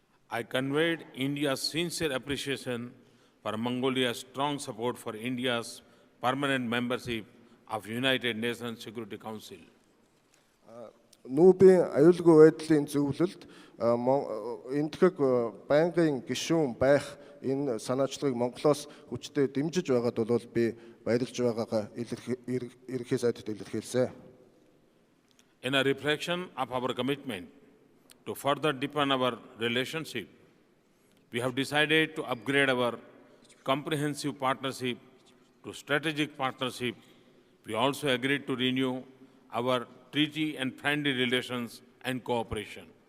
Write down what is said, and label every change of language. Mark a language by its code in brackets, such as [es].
[en] I conveyed India's sincere appreciation for Mongolia's strong support for India's permanent membership of United Nations Security Council. [mn] Нүүбийн аюулгүй байдлын зөвлөлд энэтхэг байнгын гишүүн байх энэ санаачлагыг Монголоос хүчтэй дэмжиж байгаад бол би баярлж байгаагаа ерөнхий сайдад илэрхийлсэн. [en] In a reflection of our commitment to further deepen our relationship, we have decided to upgrade our comprehensive partnership to strategic partnership. We also agreed to renew our treaty and friendly relations and cooperation.